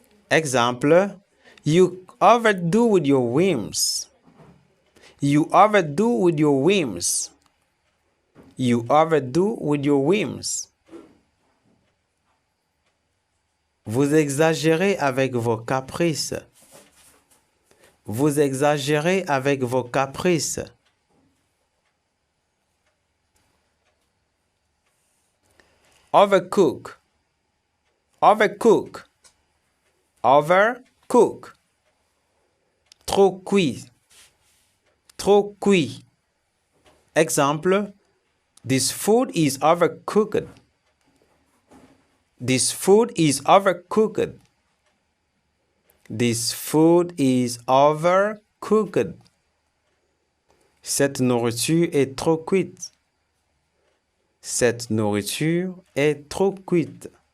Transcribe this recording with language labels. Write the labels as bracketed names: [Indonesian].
[English] Exemple, you overdo with your whims. You overdo with your whims. You overdo with your whims. [French] Vous exagérez avec vos caprices. Vous exagérez avec vos caprices. [English] Overcook. Overcook. Overcook. [French] Trop cuit. Trop cuit. [English] Exemple, this food is overcooked. This food is overcooked. This food is overcooked. [French] Cette nourriture est trop cuite. Cette nourriture est trop cuite.